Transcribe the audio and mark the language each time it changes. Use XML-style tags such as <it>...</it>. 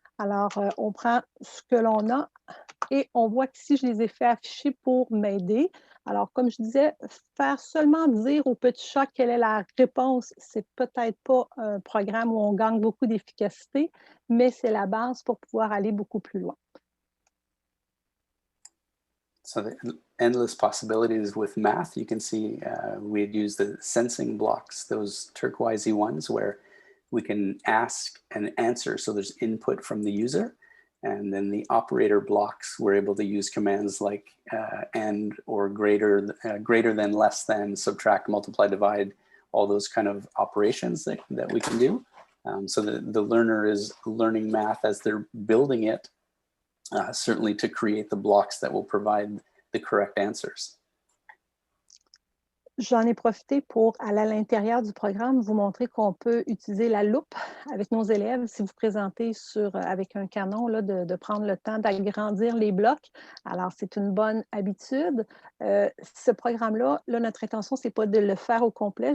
<fr>Alors, on prend ce que l'on a et on voit qu'ici, je les ai fait afficher pour m'aider. Alors, comme je disais, faire seulement dire au petit chat quelle est la réponse, c'est peut-être pas un programme où on gagne beaucoup d'efficacité, mais c'est la base pour pouvoir aller beaucoup plus loin.</fr> <en>So the endless possibilities with math. You can see we had used the sensing blocks, those turquoisey ones where we can ask and answer. So there's input from the user. And then the operator blocks, we're able to use commands like and or greater than, less than, subtract, multiply, divide, all those kind of operations that we can do. So the learner is learning math as they're building it, certainly to create the blocks that will provide the correct answers.</en> <fr>J'en ai profité pour aller à l'intérieur du programme, vous montrer qu'on peut utiliser la loupe avec nos élèves. Si vous présentez avec un canon, là, de prendre le temps d'agrandir les blocs. Alors, c'est une bonne habitude. Ce programme-là, notre intention, ce n'est pas de le faire au complet.</fr>